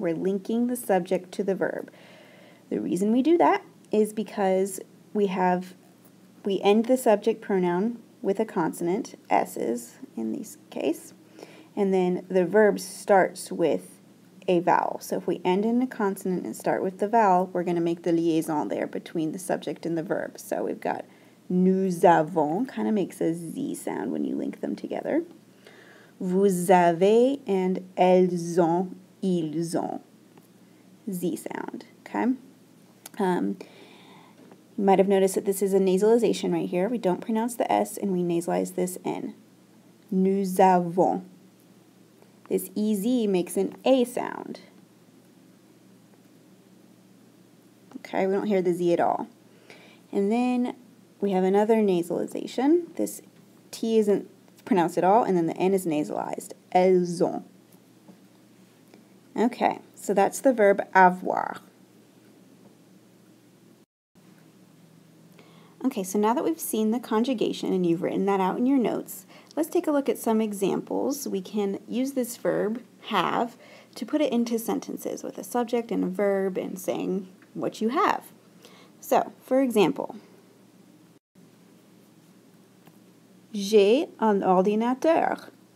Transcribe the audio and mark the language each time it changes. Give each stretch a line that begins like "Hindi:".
English: We're linking the subject to the verb. The reason we do that is because we end the subject pronoun with a consonant, S's in this case, and then the verb starts with a vowel. So if we end in a consonant and start with the vowel, we're going to make the liaison there between the subject and the verb. So we've got
French: nous avons,
English: kind of makes a Z sound when you link them together.
French: Vous avez
English: and
French: elles ont, ils ont.
English: Z sound, okay? You might have noticed that this is a nasalization right here. We don't pronounce the S and we nasalize this N.
French: Nous avons.
English: This EZ makes an A sound. Okay, we don't hear the Z at all. And then we have another nasalization. This T isn't pronounced at all, and then the N is nasalized.
French: Elles ont.
English: Okay, so that's the verb avoir. Okay, so now that we've seen the conjugation and you've written that out in your notes, let's take a look at some examples. We can use this verb, have, to put it into sentences with a subject and a verb and saying what you have. So, for example,
French: j'ai un ordinateur.